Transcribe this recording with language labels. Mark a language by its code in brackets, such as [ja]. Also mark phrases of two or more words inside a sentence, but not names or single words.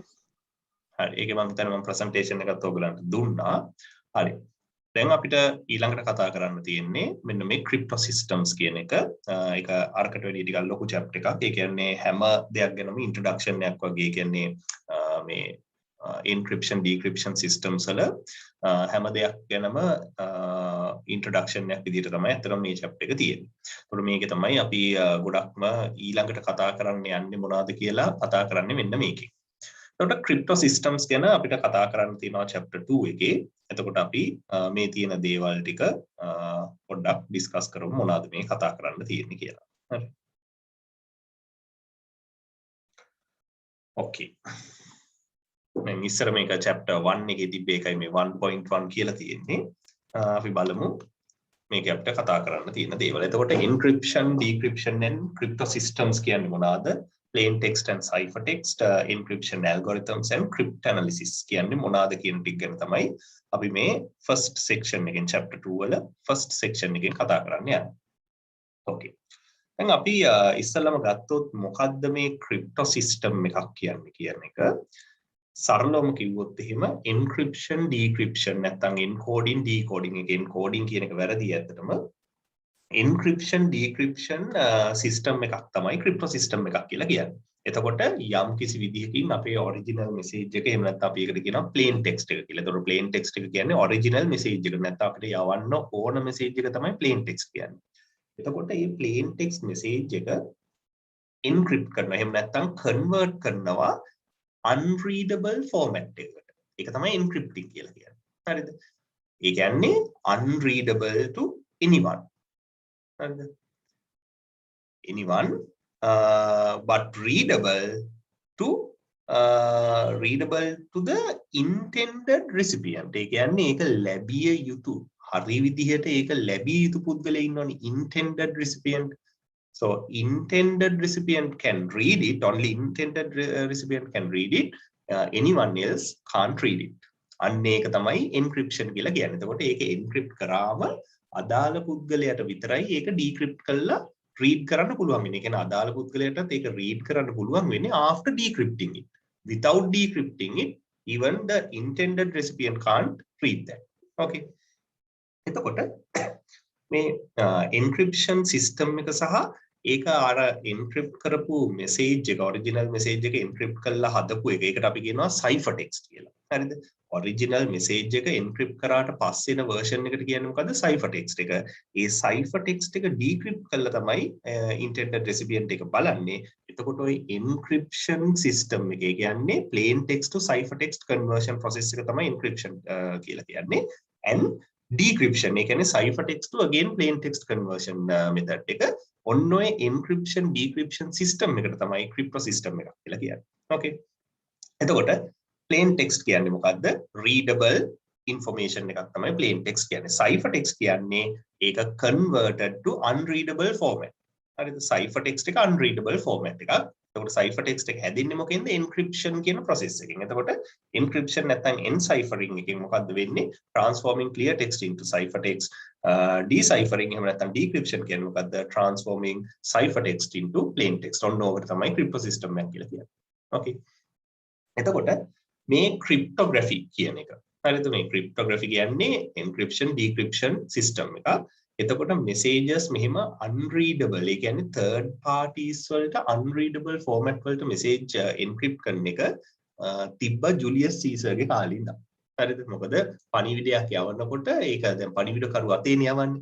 [si] හරි ඒකේ මම හිතන්නේ මම presentation එකත් ඔයගලන්ට දුන්නා. හරි. දැන් අපිට ඊළඟට කතා කරන්න තියෙන්නේ මෙන්න මේ [en] crypto systems [si] කියන එක. ඒක අරකට වැඩි ටිකක් ලොකු chapter එකක්. ඒ කියන්නේ හැම දෙයක් ගැනම introduction එකක් වගේ. ඒ කියන්නේ මේ [en] encryption decryption systems [si] වල හැම දෙයක් ගැනම introduction එකක් විදිහට තමයි අතන මේ chapter එක තියෙන්නේ. ඒතකොට මේකේ තමයි අපි ගොඩක්ම ඊළඟට කතා කරන්න යන්නේ මොනවද කියලා කතා කරන්නේ මෙන්න මේකේ. එතකොට [en] crypto systems [si] ගැන අපිට කතා කරන්න තියෙනවා chapter 2 එකේ. එතකොට අපි මේ තියෙන දේවල් ටික පොඩ්ඩක් ඩිස්කස් කරමු මොනවද මේ කතා කරන්න තියෙන්නේ කියලා. හරි. Okay. මම ඉස්සර මේක chapter 1 එකේ තිබ්බ එකයි මේ 1.1 කියලා තියෙන්නේ. අපි බලමු මේක අපිට කතා කරන්න තියෙන දේවල්. එතකොට [en] encryption, decryption and crypto systems [si] කියන්නේ මොනවද? [en] Plain text and ciphertext, encryption algorithms and cryptanalysis [si] කියන්නේ මොනවාද කියන ටික ගැන තමයි අපි මේ [en] first section [si] එකෙන් chapter 2 වල [en] first section [si] එකෙන් කතා කරන්න යන්නේ. Okay. දැන් අපි ඉස්සෙල්ලාම ගත්තොත් මොකද්ද මේ [en] crypto system [si] එකක් කියන්නේ කියන එක සරලවම කිව්වොත් එහෙම [en] encryption decryption [si] නැත්නම් [en] encoding decoding [si] එක encoding කියන එක වැරදි ඇත්තටම [en] encryption decryption system [si] එකක් තමයි [en] crypto system [si] එකක් කියලා කියන්නේ. එතකොට යම් කිසි විදිහකින් අපේ [en] original message [si] එක එහෙම නැත්නම් අපි ඒකට කියනවා [en] plain text [si] එක කියලා. එතකොට [en] plain text [si] එක කියන්නේ [en] original message [si] එක. නැත්නම් අපිට යවන්න ඕන message එක තමයි [en] plain text [si] කියන්නේ. එතකොට මේ [en] plain text message [si] එක encrypt කරනවා. එහෙම නැත්නම් convert කරනවා [en] unreadable format [si] එකකට. ඒක තමයි encrypting කියලා කියන්නේ. හරිද? ඒ කියන්නේ [en] unreadable to anyone. Anyone but readable to the intended recipient. [si] ඒ කියන්නේ ඒක ලැබිය යුතු හරි විදිහට ඒක ලැබිය යුතු පුද්ගලයා ඉන්නවනේ [en] intended recipient. So intended recipient can read it, only intended recipient can read it, anyone else can't read it. [si] අන්න ඒක තමයි encryption කියලා කියන්නේ. එතකොට ඒක encrypt කරාම අදාළ පුද්ගලයාට විතරයි ඒක decrypt කරලා read කරන්න පුළුවන් වෙන්නේ. ඒ කියන්නේ අදාළ පුද්ගලයාටත් ඒක read කරන්න පුළුවන් වෙන්නේ [en] after decrypting it. Without decrypting it, even the intended recipient can't read that. [si] Okay. එතකොට මේ [en] encryption system [si] එක සහ ඒක අර encrypt කරපු message එක [en] original message [si] එක encrypt කරලා හදපු එක. ඒකට අපි කියනවා ciphertext කියලා. හරිද? [en] original message [si] එක encrypt කරාට පස්සේ එන version එකට කියන්නේ මොකද්ද? ciphertext එක. ඒ ciphertext එක decrypt කරලා තමයි [en] intended recipient [si] එක බලන්නේ. [en] එතකොට ওই encryption system [si] එක කියන්නේ [en] plain text to ciphertext conversion process [si] එක තමයි [en] encryption [si] කියලා කියන්නේ. [en] and decryption [si] ඒ කියන්නේ [en] ciphertext to again plain text conversion method එක. [si] ඔන්න ඔය [en] encryption decryption system [si] එකට තමයි [en] crypto system [si] එකක් කියලා කියන්නේ. Okay. එතකොට plain text කියන්නේ මොකද්ද? [en] readable information [si] එකක් තමයි [en] plain text [si] කියන්නේ. [en] ciphertext [si] කියන්නේ ඒක [en] converted to unreadable format. [si] හරිද? ciphertext එක [en] unreadable format [si] එකක්. එතකොට ciphertext එක හැදෙන්නේ මොකෙන්ද? encryption කියන process එකෙන්. එතකොට encryption නැත්නම් enciphering එකෙන් මොකද්ද වෙන්නේ? [en] transforming clear text into ciphertext. [si] deciphering එහෙම නැත්නම් decryption කියන්නේ මොකද්ද? [en] transforming ciphertext into plain text. [si] ඔන්න ඕකට තමයි [en] crypto system [si] එක කියලා කියන්නේ. Okay. එතකොට මේ cryptography කියන එක. හරිද? මේ cryptography කියන්නේ [en] encryption decryption system [si] එක. එතකොට messages මෙහෙම unreadable ඒ කියන්නේ [en] third parties [si] වලට unreadable format වලට message encrypt කරන එක තිබ්බ ජුලියස් සීසර්ගේ කාලේ ඉඳන්. හරිද? මොකද පණිවිඩයක් යවන්නකොට ඒක දැන් පණිවිඩ කරු අතේනේ යවන්නේ.